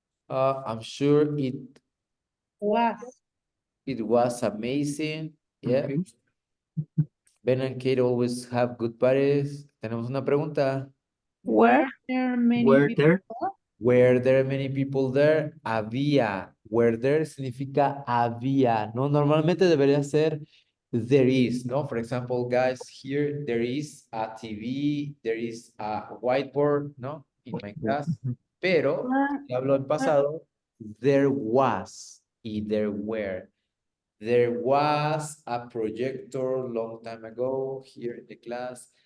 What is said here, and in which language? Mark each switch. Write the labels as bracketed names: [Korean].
[English] I'm sure it was amazing. Yeah. Okay. Ben and Kate always have good parties. [Spanish] Tenemos una pregunta. [English] Were. Were there? Were there many people there? [Spanish] Había. [English] Were there [Spanish] significa había. No, normalmente debería ser [English] there is, [Spanish] no? [English] For example, guys, here there is a TV, there is a whiteboard, no? In my class. [Spanish] Pero, si hablo en pasado, [English] there was [Spanish] y [English] there were. There was a projector long time ago here in the class.